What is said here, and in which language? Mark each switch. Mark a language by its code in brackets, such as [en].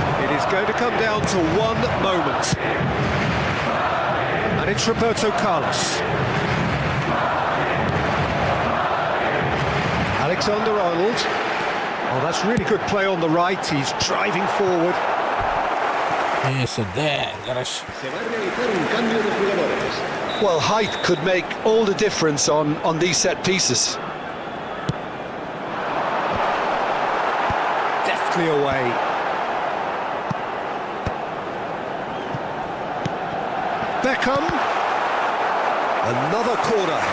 [en] It is going to come down to one moment. And it's Roberto Carlos. Alexander-Arnold. Oh, that's really good play on the right. He's driving forward. Yes, dangerous. [es] Se va a realizar un cambio de jugadores. [en] Well, height could make all the difference on these set pieces. Deftly away. Beckham. Another corner.